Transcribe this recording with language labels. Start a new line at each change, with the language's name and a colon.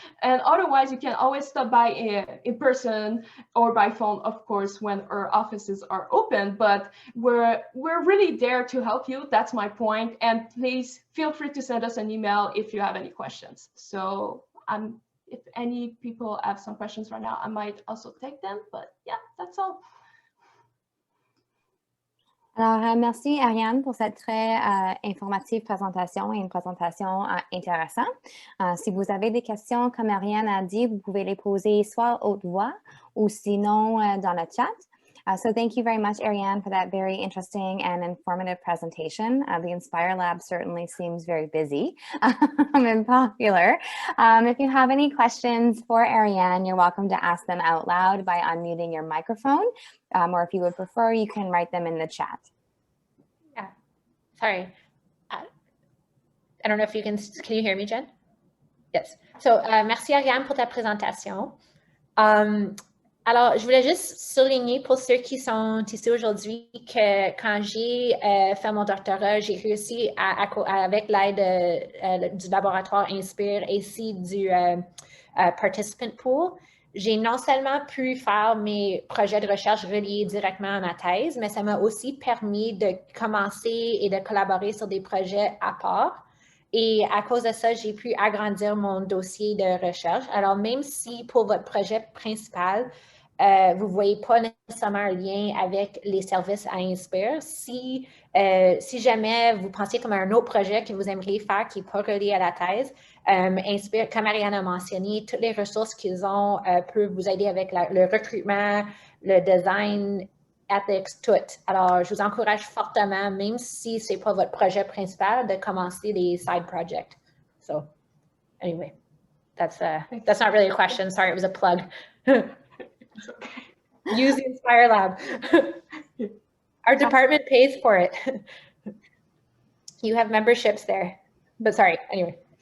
English: And otherwise, you can always stop by in person or by phone, of course, when our offices are open. But we're really there to help you. That's my point. And please feel free to send us an email if you have any questions. So if any people have some questions right now, I might also take them, but yeah, that's all.
French: Alors, merci Ariane pour cette très informative présentation et une présentation intéressante. Si vous avez des questions, comme Ariane a dit, vous pouvez les poser soit haute voix ou sinon dans le chat.
English: So thank you very much, Ariane, for that very interesting and informative presentation. The Inspire Lab certainly seems very busy and popular. If you have any questions for Ariane, you're welcome to ask them out loud by unmuting your microphone, or if you would prefer, you can write them in the chat. Yeah, sorry. I don't know if you can you hear me, Jen? Yes.
French: So, merci Ariane pour ta présentation. Alors, je voulais juste souligner pour ceux qui sont ici aujourd'hui que quand j'ai fait mon doctorat, j'ai réussi avec l'aide du laboratoire Inspire et ici du Participant Pool, j'ai non seulement pu faire mes projets de recherche reliés directement à ma thèse, mais ça m'a aussi permis de commencer et de collaborer sur des projets à part. Et à cause de ça, j'ai pu agrandir mon dossier de recherche. Alors, même si pour votre projet principal, vous ne voyez pas nécessairement un lien avec les services à Inspire, si jamais vous pensez comme un autre projet que vous aimeriez faire qui n'est pas relié à la thèse, Inspire, comme Ariane a mentionné, toutes les ressources qu'ils ont peuvent vous aider avec le recrutement, le design, ethics, tout. Alors, je vous encourage fortement, même si ce n'est pas votre projet principal, de commencer des
English: side projects. So, anyway, that's not really a question. Sorry, it was a plug. Use the Inspire Lab. Our department pays for it. You have memberships there. But sorry, anyway.